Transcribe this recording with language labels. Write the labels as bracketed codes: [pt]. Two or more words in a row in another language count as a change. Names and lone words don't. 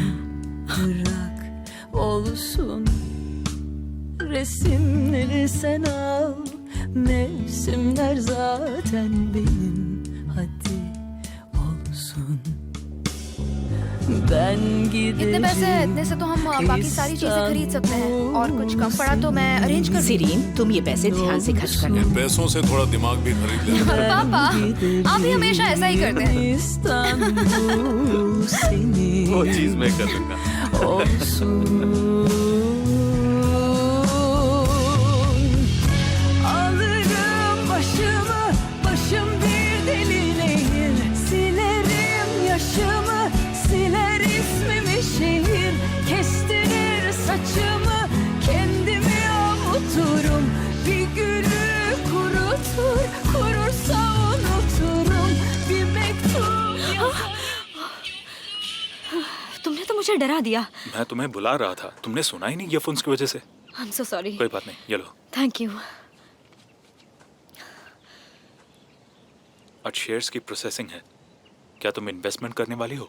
[tr] Bırak olsun. Resimleri sen al. Mevsimler zaten benim. Hadi olsun. Ben giderim. [hi] इतने से तो हम बाकी सारी चीजें खरीद सकते हैं, और कुछ कम पड़ा तो मैं अरेंज कर। सीरीन, तुम ये पैसे ध्यान से खर्च करना। इन पैसों से थोड़ा दिमाग भी खरीद लेना। पापा, आप ही हमेशा ऐसा ही करते हैं। वो चीज मैं कर लूंगा। [tr] Alırım başımı, başım bir deli nehir. Silerim yaşımı, siler ismimi şehir. Kestirir saçımı, kendimi avuturum. Bir gülü kurutur, kurursa unuturum. Bir mektup yazar. [hi] तुमने तो मुझे मुझे डरा दिया। मैं तुम्हें बुला रहा था, तुमने सुना ही नहीं ईयरफोन्स की वजह से। [en] I am so sorry. [hi] कोई बात नहीं, ये लो। [en] thank you. [hi] आज शेयर्स की प्रोसेसिंग है, क्या तुम इन्वेस्टमेंट करने वाली हो?